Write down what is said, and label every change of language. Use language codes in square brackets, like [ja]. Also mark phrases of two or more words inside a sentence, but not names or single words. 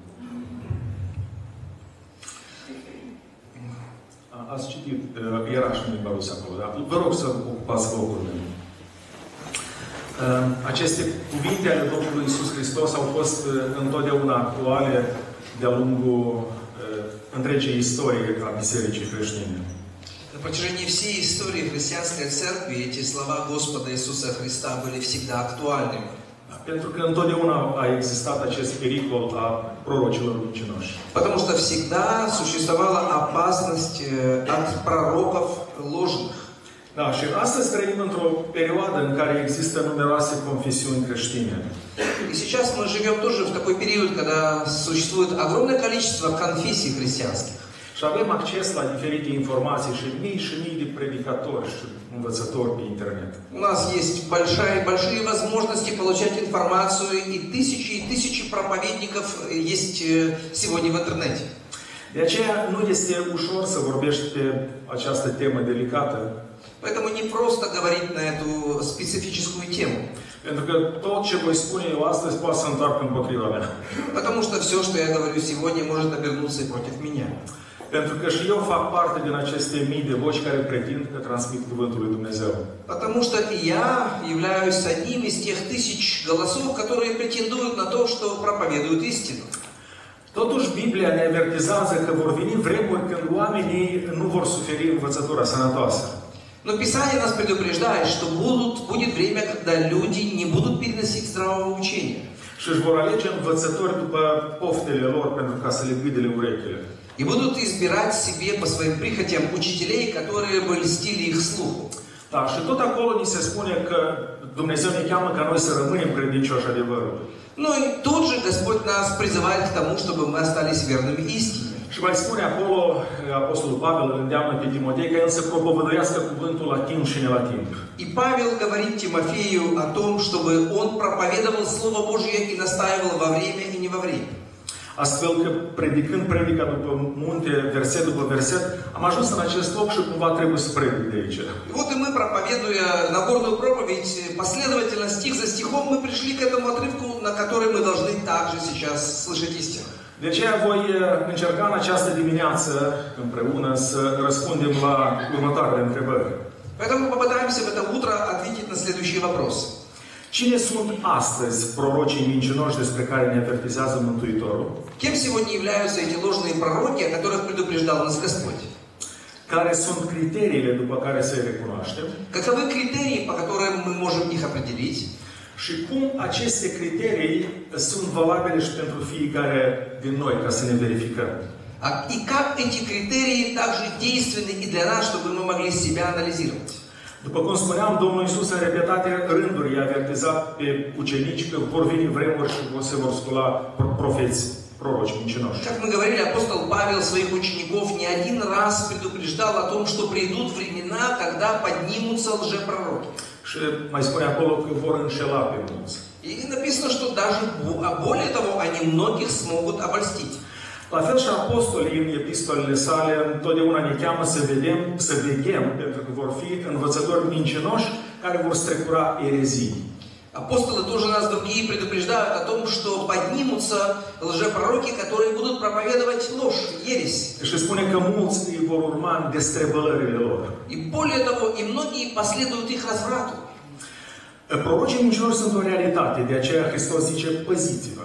[ro] Ați citit, era și în limba rusă acolo, da? Vă rog să ocupați locurile. Aceste cuvinte ale Domnului Iisus Hristos au fost întotdeauna actuale de-a lungul întregii istorie a Bisericii creștine. [ru] На протяжении всей истории христианской церкви эти слова Господа Иисуса Христа были всегда актуальными. [ro] Pentru că întotdeauna a existat acest pericol a prorocilor mincinoși. [ru] Потому что всегда существовала опасность от пророков ложных. [ro] Da, și astăzi trăim într-o perioadă în care există numeroase confesiuni creștine. [ru] И сейчас мы живем тоже в такой период, когда существует огромное количество конфессий христианских. [ro] Și avem acces la diferite informații și mii de predicatori și învățători pe internet. [ru] У нас есть большие возможности получать информацию, и тысячи проповедников есть сегодня в интернете. [ro] De aceea nu este ușor să vorbești pe această temă delicată. [ru] Поэтому не просто говорить на эту специфическую тему. [ro] Pentru că tot ce voi spune eu astăzi poate să întoarcă împotriva mea. [ru] Потому что все, что я говорю сегодня, может обернуться и против меня. [ro] Pentru că și eu fac parte din aceste mii de voci care pretind că transmit Cuvântul lui Dumnezeu. [ru] Потому что и я являюсь одним из тех тысяч голосов, которые претендуют на то, что проповедуют истину. [ro] Totuși, Biblia ne avertizează că vor veni vremuri când oamenii nu vor suferi învățătura sănătoasă. [ru] Но Писание нас предупреждает, что будет время, когда люди не будут переносить здравого учения. [ro] Și își vor alege învățători după poftele lor pentru ca să le gâdele urechile. [ru] И будут избирать себе по своим прихотям учителей, которые бы льстили их слуху. [ro] Da, și tot acolo ni se spune că Dumnezeu ne cheamă ca noi să rămânem credincioși adevărului. [ru] Ну и тут же Господь нас призывает к тому, чтобы мы остались верными истине. [ro] Și mai spune acolo, Apostolul Pavel îl îndeamnă pe Timotei ca el să propovăduiască cuvântul la timp și ne la timp. [ru] И Павел говорит Тимофею о том, чтобы он проповедовал Слово Божье и настаивал во время и не во время. [ro] Astfel că, predicând predica după munte, verset după verset, am ajuns în acest loc și cumva trebuie să predic de aici. [ru] И вот и мы, проповедуя Нагорную проповедь, последовательно, стих за стихом, мы пришли к этому отрывку, на который мы должны также сейчас слышать истину. [ro] De aceea voi încerca în această dimineață, împreună, să răspundem la următoarele întrebări. [ru] Поэтому попытаемся в это утро ответить на следующие вопросы. [ro] Cine sunt astăzi prorocii mincinoși despre care ne avertizează Mântuitorul? [ru] Кем сегодня являются эти ложные пророки, о которых предупреждал нас Господь? [ro] Care sunt criteriile după care să-i recunoaștem? [ru] Каковы критерии, по которым мы можем их определить? [ro] Și cum aceste criterii sunt valabile și pentru fiecare din noi, ca să ne verificăm? [ru] И как эти критерии также действенны и для нас, чтобы мы могли себя анализировать? [ro] După cum spuneam, Domnul Iisus în repetate rânduri i-a avertizat pe ucenici că vor veni vremuri și se vor scula profeți, proroci mincinoși. [ru] Как мы говорили, апостол Павел своих учеников не один раз предупреждал о том, что придут времена, когда поднимутся лжепророки. [ro] Și mai spune acolo că vor înșela pe mulți. [ru] И написано, что даже более того, они многих смогут обольстить. [ro] La fel și apostolii în epistolele sale întotdeauna ne cheamă să veghem, pentru că vor fi învățători mincinoși care vor strecura erezii. [ru] Апостолы тоже нас другие предупреждают о том, что поднимутся лжепророки, которые будут проповедовать ложь, ересь. [ro] Și spune că mulți îi vor urma în destrăbălările lor. [ru] И более того, и многие последуют их разврату. [ro] Prorocii mincinoși sunt o realitate, de aceea Hristos zice, păziți-vă.